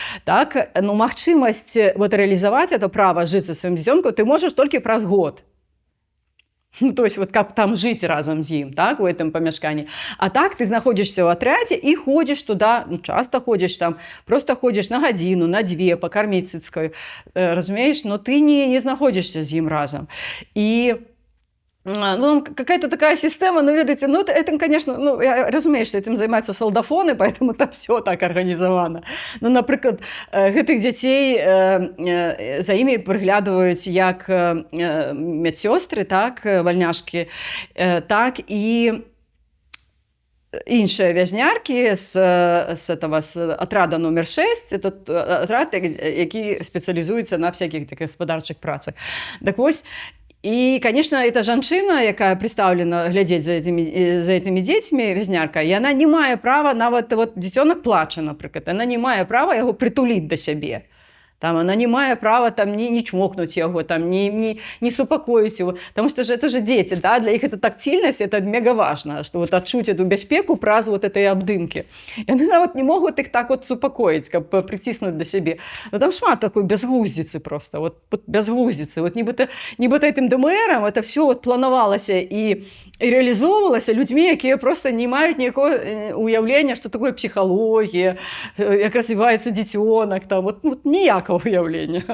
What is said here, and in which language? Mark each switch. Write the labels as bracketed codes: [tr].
[be] Так, ну, магчымасць вот рэалізаваць [ru] это права [be] жыць са сваім дзіцёнкам ты можаш толькі праз год. [ru] Ну, то есть, вот как там жить [be] разом з ім, так, у этом памяшканні. А так ты знаходзішся ў атрядзе і [ru] ходзіш туда, ну, часто ходзіш [be] там, просто ходзіш на гадзіну, на 2, пакарміць цыцкаю, разумееш, но ты не знаходзішся з ім разом. [ru] І ну, какая-то такая система, ну, видите, ну, это, конечно, ну, [be] я разумею, [ru] что этим занимаются солдафоны, поэтому там все так организовано. Ну, например, [be] гэтых дзяцей за імі прыглядваюць як медсёстры, так, вальняшкі, так і іншыя вязняркі з атрада номер 6, [ru] это атрад, [be] які спецыялізуецца [ru] на всяких таких [be] гаспадарчых працах. Так вось, і, конечно, эта жанчына, якая прадстаўлена глядзець за этымі дзецьмі, вязнярка, яна не мае права, нават вот дзіцёнак плача, напрыклад, яна не мае права яго прытуліць да сябе. Там она не мае права там не чмокнуть яго, там не супакоіць его, [ru] потому что же это же дети, да, для іх эта тактильность, это мега важно, [be] что вот адчуць эту бяспеку праз вот этой абдымки. Яны нават не могуць іх так вот супакоіць, каб прыціснуць да сябе. Но там шмат такой бязглуздзіцы просто, вот бязглуздзіцы. Вот нібыта этим ДМРом это все вот планавалася і реалізоўвалася людзьмі, якія просто не маюць ніякого уяўлення, [ru] что такое психология, [be] як развивается дзіцёнак, там вот ніякого уявления.